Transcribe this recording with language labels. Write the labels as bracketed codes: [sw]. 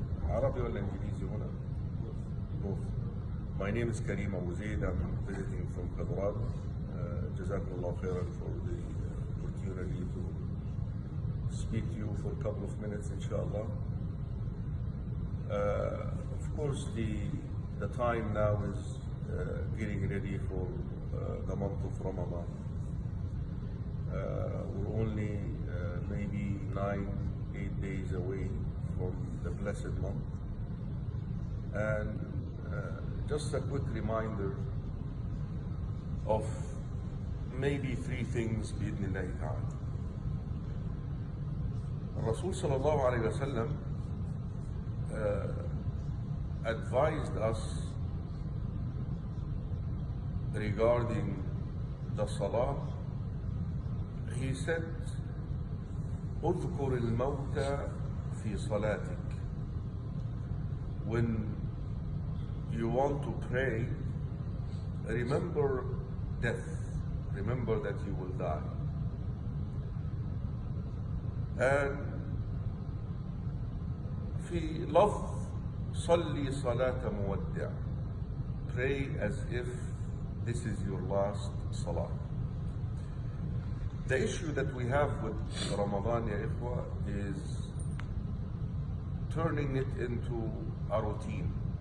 [ar] عربي ولا إنجليزي هنا؟ Both. [en] My name is Karim AbuZaid. I'm visiting from Fajr. Jazakumullah khairan for the opportunity to speak to you for a couple of minutes, inshallah. Of course, the time now is getting ready for the month of Ramadan. We're only maybe 9-8 days away from the blessed month. And just a quick reminder of maybe three things bi'idhnillahi ta'ala. Rasul sallallahu alayhi wa sallam advised us regarding the salah. He said, [ar] اذكر الموت في صلاتك. [en] When you want to pray, remember death. Remember that you will die. [ar] And في لفظ صلي صلاة مودع. [en] Pray as if this is your last salah. The issue that we have with Ramadan, ya ikhwa, is turning it into a routine.